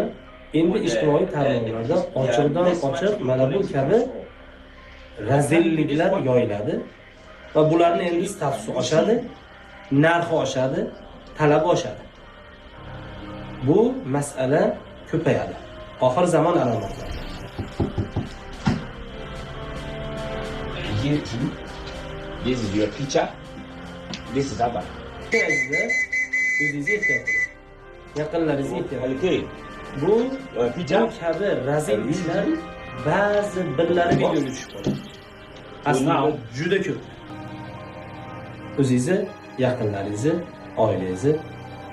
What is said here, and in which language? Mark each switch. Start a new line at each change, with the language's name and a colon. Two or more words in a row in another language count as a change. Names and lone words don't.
Uzbek: Endi ijtimoiy tarmoqlarda ochiqdan ochiq mana bu kabi razilliklar yoyiladi va bularni endi statusi oshadi, narxi oshadi, talabi oshadi. Bu masala ko'payadi. Oxir zamon alomatlari.
English: This is your picture. This is Abba.
Uzbek: O'zingizni ehtiyot qiling. Yaqinlaringizni ehtiyot qiling. Okay. Bu picture. kabi razil ishlar ba'zi birlari videoga tushib qoladi. Aslida juda ko'p. O'zingizni, yaqinlaringizni, oilangizni qo'rg'onlang.